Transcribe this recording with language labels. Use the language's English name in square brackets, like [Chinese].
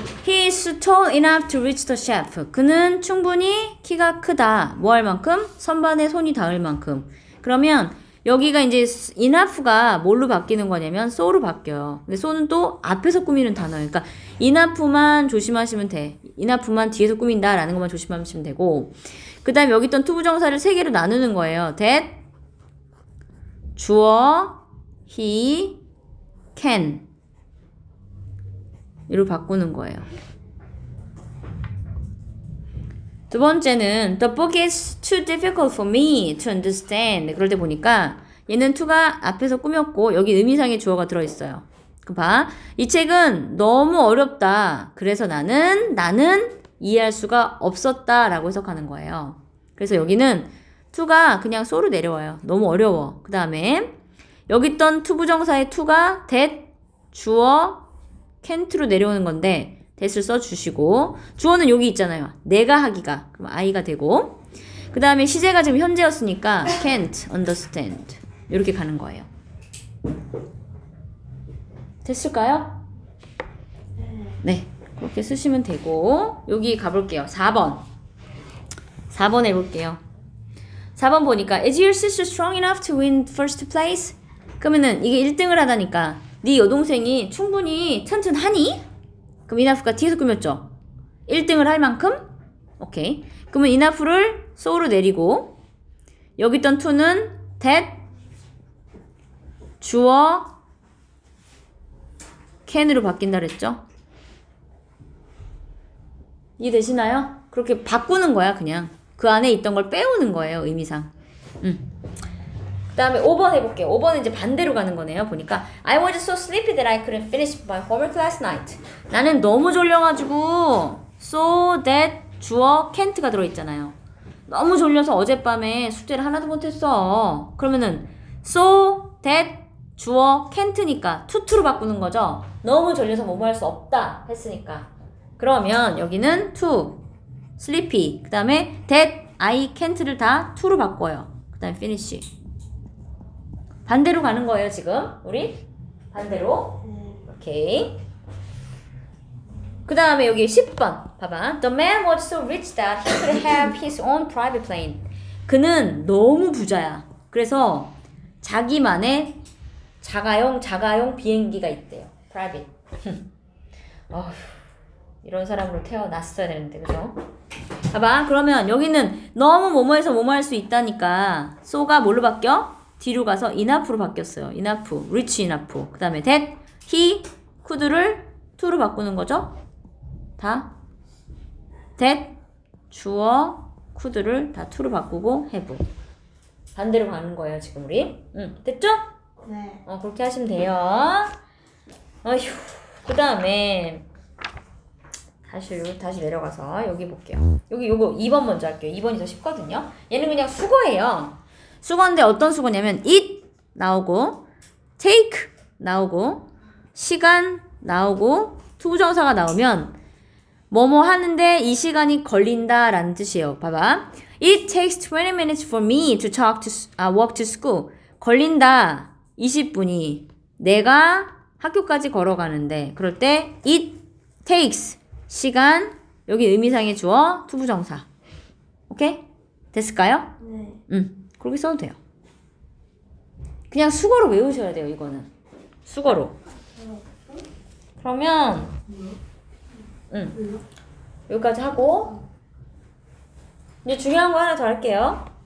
[English] He is tall enough to reach the chef. [Korean] 그는 충분히 키가 크다. 뭐 할 만큼? 선반에 손이 닿을 만큼. 그러면 여기가 이제 enough가 뭘로 바뀌는 거냐면 so로 바뀌어요. 근데 so는 또 앞에서 꾸미는 단어예요. 그러니까 enough만 조심하시면 돼. enough만 뒤에서 꾸민다라는 것만 조심하시면 되고, 그 다음에 여기 있던 투부정사를 3개로 나누는 거예요. that, 주어, he, can 이로 바꾸는 거예요. 두 번째는 [English] the book is too difficult for me to understand. [Korean] 그럴 때 보니까 얘는 to가 앞에서 꾸몄고 여기 의미상의 주어가 들어있어요. 그 봐. 이 책은 너무 어렵다. 그래서 나는 이해할 수가 없었다 라고 해석하는 거예요. 그래서 여기는 to가 그냥 so로 내려와요. 너무 어려워. 그 다음에 여기 있던 투부정사의 to가 that, 주어, can't로 내려오는 건데 that을 써주시고, 주어는 여기 있잖아요. 내가 하기가. 그럼 I가 되고, 그 다음에 시제가 지금 현재였으니까 can't understand 이렇게 가는 거예요. 됐을까요? 네, 그렇게 쓰시면 되고, 여기 가볼게요. 4번 해볼게요. 4번 보니까 [English] is your sister strong enough to win first place? [Korean] 그러면은 이게 1등을 하다니까 네 여동생이 충분히 튼튼하니? 그럼 enough가 뒤에서 꾸몄죠? 1등을 할 만큼? 오케이. 그러면 enough를 so로 내리고 여기 있던 to는 that, 주어, can으로 바뀐다 그랬죠? 이해되시나요? 그렇게 바꾸는 거야 그냥. 그 안에 있던 걸 빼오는 거예요, 의미상. 그 다음에 5번 해볼게요. 5번은 이제 반대로 가는 거네요. 보니까 [English] I was so sleepy that I couldn't finish my homework last night. [Korean] 나는 너무 졸려가지고 so that 주어 can't가 들어있잖아요. 너무 졸려서 어젯밤에 숙제를 하나도 못했어. 그러면은 so that 주어 can't니까 to로 바꾸는 거죠. 너무 졸려서 뭐뭐 할 수 없다 했으니까. 그러면 여기는 to, sleepy, 그 다음에 that, I can't를 다 to로 바꿔요. 그 다음에 finish. 반대로 가는 거예요, 지금. 우리 반대로. 오케이. 그 다음에 여기 10번 봐봐. [English] The man was so rich that he could have his own private plane. [Korean] 그는 너무 부자야. 그래서 자기만의 자가용 비행기가 있대요. [English] private. [Korean] 어휴, 이런 사람으로 태어났어야 되는데, 그죠? 봐봐. 그러면 여기는 너무 뭐뭐해서 뭐뭐 할 수 있다니까 so가 뭘로 바뀌어? 뒤로 가서 enough로 바뀌었어요. enough, rich enough. 그 다음에 that, he, could를 to로 바꾸는 거죠. 다 that, 주어, could를 다 to로 바꾸고 have. 반대로 가는 거예요, 지금 우리. 됐죠? 네. 그렇게 하시면 돼요. 어휴. 그 다음에 다시 내려가서 여기 볼게요. 여기 요거 2번 먼저 할게요. 2번이 더 쉽거든요. 얘는 그냥 수거예요. 수거인데 어떤 수거냐면 it 나오고 take 나오고 시간 나오고 투부정사가 나오면 뭐뭐 하는데 이 시간이 걸린다 라는 뜻이에요. 봐봐. [English] It takes 20 minutes for me to walk to school. [Korean] 걸린다. 20분이. 내가 학교까지 걸어가는데 그럴 때 [English] it takes [Korean] 시간 여기 의미상의 주어 투부정사. 오케이? 됐을까요? 네. 그렇게 써도 돼요. 그냥 수거로 외우셔야 돼요, 이거는. 수거로. 그러면 여기까지 하고 이제 중요한 거 하나 더 할게요.